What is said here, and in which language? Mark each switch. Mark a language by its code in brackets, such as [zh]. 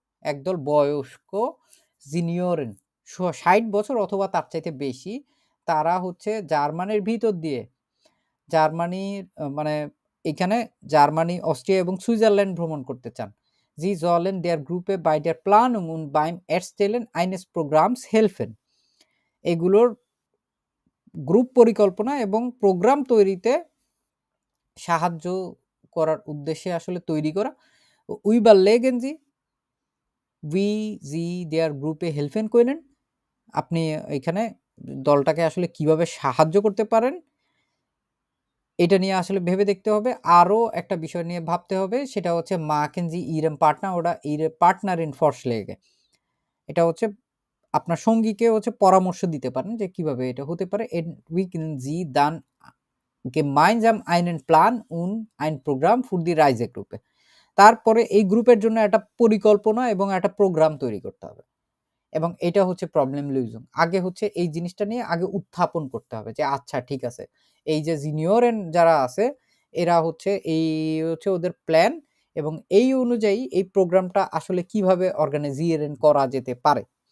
[bn] একদল বয়স্ক জিনিয়রেন 60 বছর অথবা তার চাইতে বেশি, তারা হচ্ছে জার্মানির ভিতর দিয়ে জার্মানির মানে এখানে জার্মানি, অস্ট্রিয়া এবং সুইজারল্যান্ড ভ্রমণ করতে চান। [de] Sie sollen der Gruppe bei der Planung und beim Erstellen eines Programms helfen. [bn] এগুলোর গ্রুপ পরিকল্পনা এবং প্রোগ্রাম তৈরিতে সাহায্য করার উদ্দেশ্যে আসলে তৈরি করা। [de] Überlegen Sie, wie Sie der Gruppe helfen können. [bn] আপনি এখানে দলটাকে আসলে কিভাবে সাহায্য করতে পারেন এটা নিয়ে আসলে ভেবে দেখতে হবে। [de] আরো একটা বিষয় নিয়ে ভাবতে হবে, সেটা হচ্ছে Machen Sie Ihrem Partner oder Ihre Partnerin Vorschläge. [bn] এটা হচ্ছে আপনার সঙ্গীকে হচ্ছে পরামর্শ দিতে পারেন যে কিভাবে এটা হতে পারে। [de] Entwickeln Sie dann gemeinsam einen Plan und ein Programm für die Reisegruppe. [bn] তারপরে এই গ্রুপের জন্য একটা পরিকল্পনা এবং একটা প্রোগ্রাম তৈরি করতে হবে এবং এটা হচ্ছে প্রবলেম লুইজিং। আগে হচ্ছে এই জিনিসটা নিয়ে আগে উত্থাপন করতে হবে যে আচ্ছা ঠিক আছে, এই যে জুনিয়র যারা আছে এরা হচ্ছে এই হচ্ছে ওদের প্ল্যান এবং এই অনুযায়ী এই প্রোগ্রামটা আসলে কিভাবে অর্গানাইজিয়েশন করা যেতে পারে।